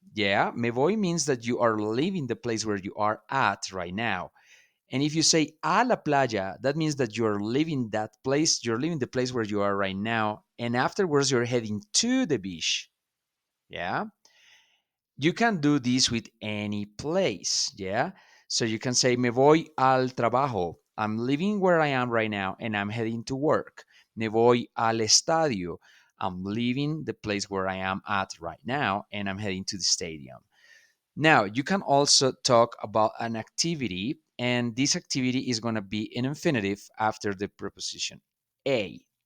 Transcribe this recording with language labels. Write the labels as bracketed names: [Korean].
[English] yeah, [Spanish] me voy [English] means that you are leaving the place where you are at right now. And if you say [Spanish] a la playa, [English] that means that you're leaving that place, you're leaving the place where you are right now, and afterwards you're heading to the beach. Yeah. You can do this with any place. Yeah. So you can say, [Spanish] me voy al trabajo. [English] I'm leaving where I am right now and I'm heading to work. [Spanish] Me voy al estadio. [English] I'm leaving the place where I am at right now and I'm heading to the stadium. Now, you can also talk about an activity, and this activity is going to be in infinitive after the preposition a.